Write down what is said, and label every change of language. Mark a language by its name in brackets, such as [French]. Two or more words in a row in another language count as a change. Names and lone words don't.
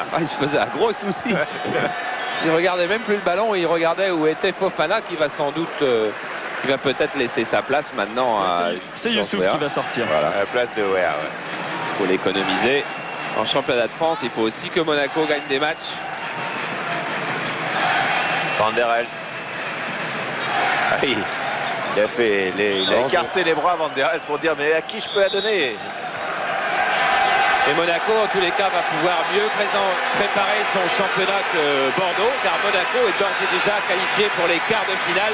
[French] Ah, il se faisait un gros souci. Il regardait même plus le ballon, il regardait où était Fofana qui va sans doute, qui va peut-être laisser sa place maintenant à... C'est Youssouf qui va sortir. Voilà, à la place de Weah. Il faut l'économiser. En championnat de France, il faut aussi que Monaco gagne des matchs. Van der Elst. Ah oui, il a écarté les bras Van der Elst pour dire mais à qui je peux la donner? Et Monaco, en tous les cas, va pouvoir mieux préparer son championnat que Bordeaux, car Monaco est d'ores et déjà qualifié pour les quarts de finale.